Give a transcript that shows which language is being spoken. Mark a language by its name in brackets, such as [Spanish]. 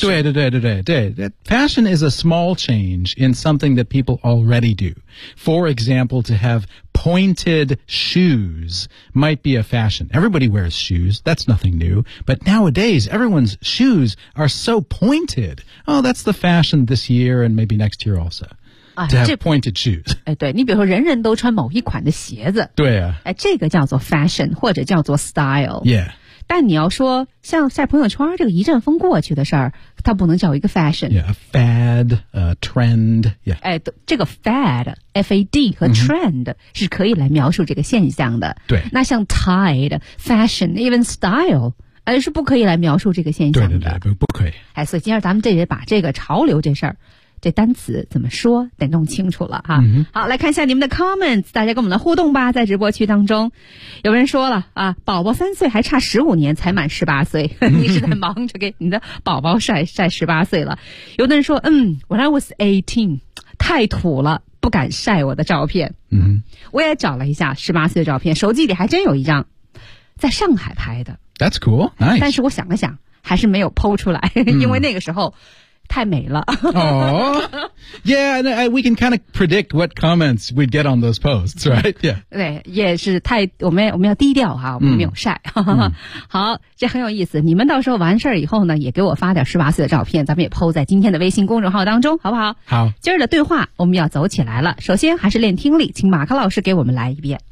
[Chinese] 对对对对对对 [English] ，fashion is a small change in something that people already do. For example, to have pointed shoes might be a fashion. Everybody wears shoes. That's nothing new. But nowadays, everyone's shoes are so pointed. Oh, that's the fashion this year and maybe next year also. To have pointed shoes. [Chinese] 对，你比如说人人都穿某一款的鞋子。对啊。这个叫做 fashion 或者叫做 style. [English] Yeah. [Chinese] 但你要说像晒朋友圈这个一阵风过去的事儿，它不能叫一个 fashion。 [English] Yeah, a fad, a trend, yeah. [Chinese] 哎，这个 fad, F-A-D 和 trend、mm-hmm. 是可以来描述这个现象的。对。那像 tide, fashion, even style, 是不可以来描述这个现象的。对对对，不可以。哎，所以今天咱们这也把这个潮流这事儿这单词怎么说得弄清楚了哈、嗯。好，来看一下你们的 comments， 大家跟我们的互动吧，在直播区当中。有人说了啊，宝宝三岁还差15年才满18岁，你是在忙着给你的宝宝晒18岁了。有的人说嗯 , [English] when I was 18, [Chinese] 太土了，不敢晒我的照片。嗯，我也找了一下18岁的照片，手机里还真有一张在上海拍的。 [English] That's cool, nice. [Chinese] 但是我想了想还是没有PO出来、嗯、因为那个时候太美了。 [English] Aww. Yeah, and we can kind of predict what comments we'd get on those posts, right? Yeah. [Chinese] 对，也是太，我们要低调哈，我们没有晒。好，这很有意思。你们到时候完事儿以后呢，也给我发点18岁的照片，咱们也 PO 在今天的微信公众号当中，好不好？好。今儿的对话我们要走起来了。首先还是练听力，请马克老师给我们来一遍。